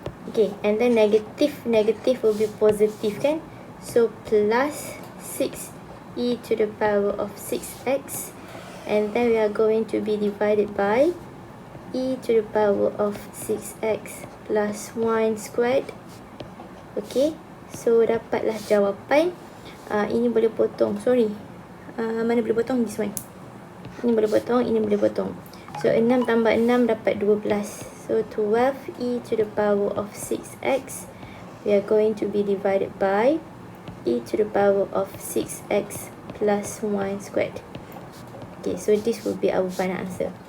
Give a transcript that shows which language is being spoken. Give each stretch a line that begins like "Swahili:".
English: Okay, and then negative will be positive kan. So plus 6e to the power of 6x, and then we are going to be divided by e to the power of 6x plus 1 squared.
Malay: Okay, so dapatlah jawapan. Ini boleh potong, mana boleh potong?
English: This one.
Malay: Ini boleh potong, ini boleh potong. So 6 tambah 6 dapat 12.
English: So 12e to the power of 6x, we are going to be divided by e to the power of 6x plus 1 squared. Okay, so this will be our final answer.